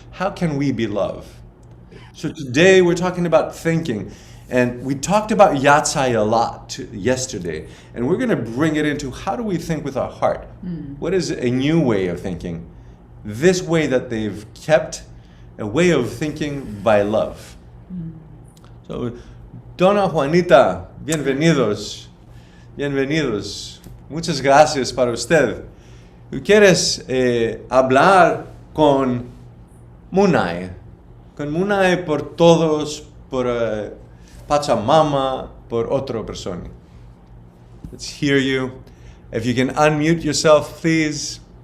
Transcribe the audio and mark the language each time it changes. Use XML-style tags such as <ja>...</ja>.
<en>How can we be love? So today we're talking about thinking, and we talked about yatsai a lot yesterday, and we're going to bring it into how do we think with our heart? What is a new way of thinking? This way that they've kept, a way of thinking by love.</en> <es>So, Dona Juanita, bienvenidos, bienvenidos. Muchas gracias para usted. ¿Quieres hablar con Munai por todos, por Pacha Mama, por otra persona?</es> <en>Let's hear you. If you can unmute yourself, please.</en>